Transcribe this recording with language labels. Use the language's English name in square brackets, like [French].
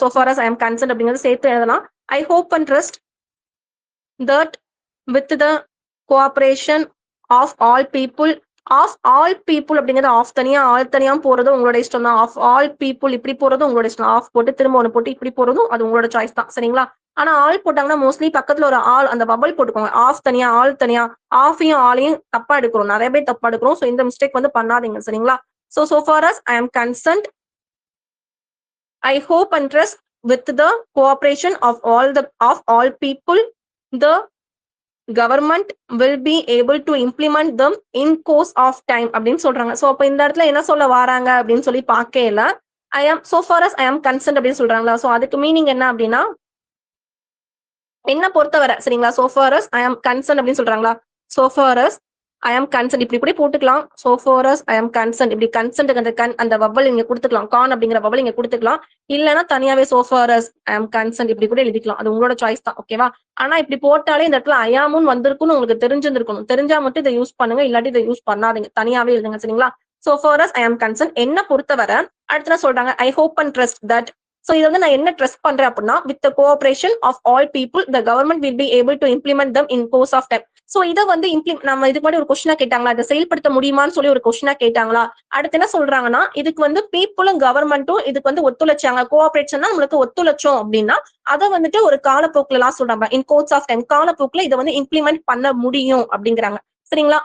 [English] So far as I am concerned [Tamil] அப்படிங்கிறது சேர்த்து எழுதலாம். [English] I hope and trust that with the cooperation of all people [Tamil] அப்படிங்கிறது of தனியா all தனியா போறது உங்களோட இஷ்டம் தான். ஆஃப் ஆல் பீப்புள் இப்படி போறதும் உங்களோட இஷ்டம். ஆஃப் போட்டு திரும்ப ஒண்ணு போட்டு இப்படி போறதும் அது உங்களோட சாய்ஸ் தான். சரிங்களா? ஆனா ஆல் போட்டாங்கன்னா மோஸ்ட்லி பக்கத்துல ஒரு ஆல் அந்த பபல் போட்டுக்கோங்க. ஆஃப் தனியா ஆல் தனியா. ஆஃபையும் ஆலையும் தப்பா எடுக்கிறோம். நிறைய பேர் தப்பா எடுக்கிறோம். சோ இந்த மிஸ்டேக் வந்து பண்ணாதீங்க. சரிங்களா? [English] So far as I am concerned, I hope and trust with the cooperation of all people, the government will be able to implement them in course of time [Tamil] அப்படின்னு சொல்றாங்க. சோ அப்ப இந்த இடத்துல என்ன சொல்ல வராங்க அப்படின்னு சொல்லி பார்க்கல. [English] so far as I am concerned [Tamil] அப்படின்னு சொல்றாங்களா? சோ அதுக்கு மீனிங் என்ன அப்படின்னா என்ன பொறுத்தவரை. சரிங்களா? [English] so far as I am concerned [Tamil] அப்படின்னு சொல்றாங்களா? [English] so far as I am concerned [Tamil] இப்படி போட்டுக்கலாம். [English] so far as I am concerned [Tamil] இப்படி கன்சென்ட் அந்த வவ்வல் இங்க கொடுத்துக்கலாம். கான் அப்படிங்கிற வவ்வல் இங்க கொடுத்துக்கலாம். இல்லைன்னா தனியாவே [English] so far as I am concerned [Tamil] இப்படி கூட எழுதிக்கலாம். அது உங்களோட சாய்ஸ் தான். ஓகேவா? ஆனா இப்படி போட்டாலே இந்த இடத்துல I am வந்திருக்குன்னு உங்களுக்கு தெரிஞ்சிருக்கணும். தெரிஞ்சா மட்டும் இதை யூஸ் பண்ணுங்க. இல்லாட்டி இதை யூஸ் பண்ணாதீங்க. தனியாவே எழுதுங்க. சரிங்களா? [English] so far as I am concerned [Tamil] என்ன பொறுத்தவரை அடுத்த சொல்றாங்க [English] I hope and trust that. [Tamil] So இது வந்து நான் என்ன ட்ரஸ்ட் பண்றேன் அப்படின்னா [English] with the cooperation of all people the government will be able to implement them in course of time. [Tamil] So இதை வந்து நம்ம இதுக்கு முன்னாடி ஒரு கொஸ்டினா கேட்டாங்களா? இதை செயல்படுத்த முடியுமான்னு சொல்லி ஒரு கொஸ்டினா கேட்டாங்களா? அடுத்து என்ன சொல்றாங்கன்னா இதுக்கு வந்து பீப்புளும் கவர்மெண்ட்டும் இதுக்கு வந்து ஒத்துழைச்சாங்க. கோஆபரேஷன் நம்மளுக்கு ஒத்துழைச்சோம் அப்படின்னா அதை வந்துட்டு ஒரு காலப்போக்குல எல்லாம் சொல்றாங்க. [English] in course of time [Tamil] காலப்போக்குல இதை வந்து இம்ப்ளிமெண்ட் பண்ண முடியும் அப்படிங்கிறாங்க. சரிங்களா?